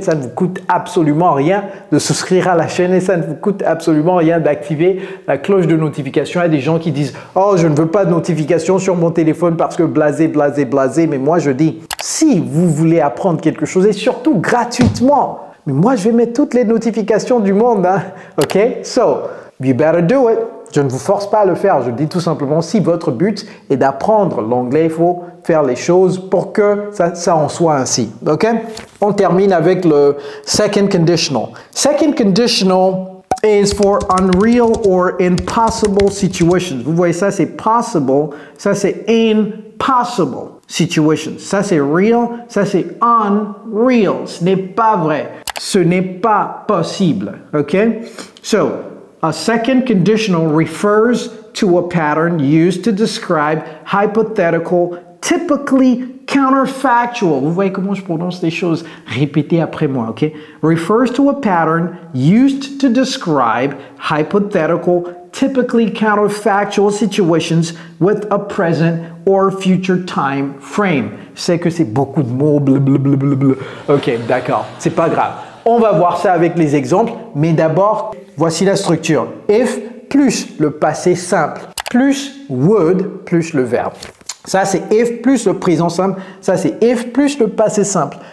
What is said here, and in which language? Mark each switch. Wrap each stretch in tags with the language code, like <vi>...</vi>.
<fr>Ça ne vous coûte absolument rien de souscrire à la chaîne et ça ne vous coûte absolument rien d'activer la cloche de notification. Il y a des gens qui disent « Oh, je ne veux pas de notification sur mon téléphone parce que blasé, blasé, blasé. » Mais moi, je dis « Si vous voulez apprendre quelque chose et surtout gratuitement, mais moi, je vais mettre toutes les notifications du monde. Hein? OK?</fr> <en>So, you better do it.</en> <fr>Je ne vous force pas à le faire. Je dis tout simplement, si votre but est d'apprendre l'anglais, il faut faire les choses pour que ça en soit ainsi. OK? On termine avec le second conditional.</fr> <en>Second conditional is for unreal or impossible situations.</en> <fr>Vous voyez ça, c'est possible. Ça, c'est impossible situations. Ça, c'est real. Ça, c'est unreal. Ce n'est pas vrai. Ce n'est pas possible. OK?</fr> <en>So, a second conditional refers to a pattern used to describe hypothetical, typically counterfactual.</en> <fr>Vous voyez comment je prononce les choses? Répétez après moi, OK?</fr> <en>Refers to a pattern used to describe hypothetical, typically counterfactual situations with a present or future time frame.</en> <fr>Je sais que c'est beaucoup de mots, blablabla. OK, d'accord, c'est pas grave. On va voir ça avec les exemples, mais d'abord, voici la structure. If plus le passé simple, plus would, plus le verbe. Ça, c'est if plus le présent simple. Ça, c'est if plus le passé simple.</fr>